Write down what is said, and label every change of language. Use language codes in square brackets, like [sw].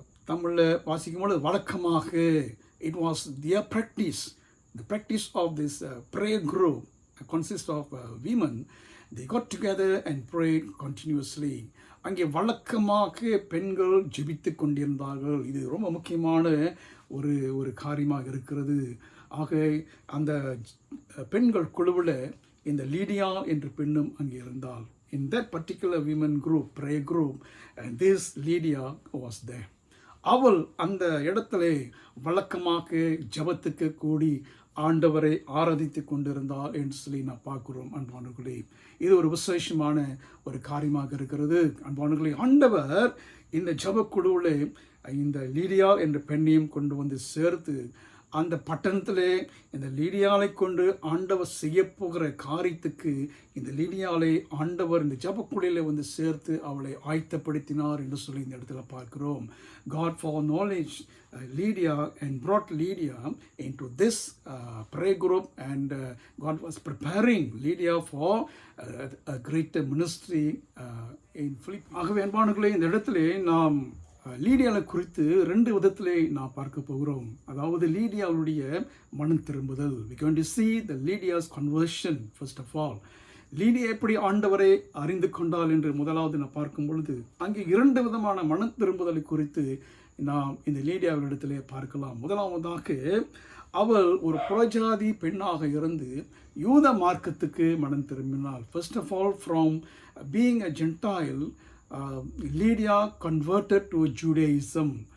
[ta] தமிழில் வாசிக்கும்போது வழக்கமாக, [en] it was their practice. The practice of this prayer group consists of women. They got together and prayed continuously. [ta] அங்கே வழக்கமாக பெண்கள் ஜெபித்து கொண்டிருந்தார்கள். இது ரொம்ப முக்கியமான ஒரு காரியமாக இருக்கிறது. ஆக அந்த பெண்கள் குழுவில் இந்த லீடியா என்ற பெண்ணும் அங்கே இருந்தால். [en] In that particular women group, prayer group, and this Lydia was there. [ta] அவள் அந்த இடத்துல வழக்கமாக ஜெபத்துக்கு கூடி ஆண்டவரை ஆராதித்து கொண்டிருந்தாள் என்று சொல்லி நான் பார்க்கிறோம். அன்பானவர்களே, இது ஒரு விசேஷமான ஒரு காரியமாக இருக்கிறது. அன்பானவர்களே, ஆண்டவர் இந்த ஜெபக்குழுவிலே இந்த லீடியா என்ற பெண்ணையும் கொண்டு வந்து சேர்த்து அந்த பட்டணத்திலே இந்த லீடியாவை கொண்டு ஆண்டவர் செய்ய போகிற காரியத்துக்கு இந்த லீடியாவை ஆண்டவர் இந்த ஜெபக்குழுவிலே வந்து சேர்த்து அவளை ஆயத்தப்படுத்தினார் என்று சொல்லி இந்த இடத்துல பார்க்கிறோம். [en] God foreknowledged Lydia and brought Lydia into this prayer group, and God was preparing Lydia for a greater ministry in Philippi. [ta] ஆகவே அன்பானவர்களே, இந்த இடத்துல நாம் லீடியாவை குறித்து 2 விதத்திலே நான் பார்க்க போகிறோம். அதாவது லீடியாவுடைய மனம் திரும்புதல். [en] We going to see the Lydia's conversion first of all. [ta] லீடியா எப்படி ஆண்டவரை அறிந்து கொண்டாள் என்று முதலாவது நான் பார்க்கும் பொழுது அங்கே 2 விதமான மனம் திரும்புதலை குறித்து நாம் இந்த லீடியாவிடத்திலே பார்க்கலாம். முதலாவதாக அவள் ஒரு புறஜாதி பெண்ணாக இருந்து யூத மார்க்கத்துக்கு மனம் திரும்பினாள். [en] First of all, from being a Gentile, Lydia converted to Judaism.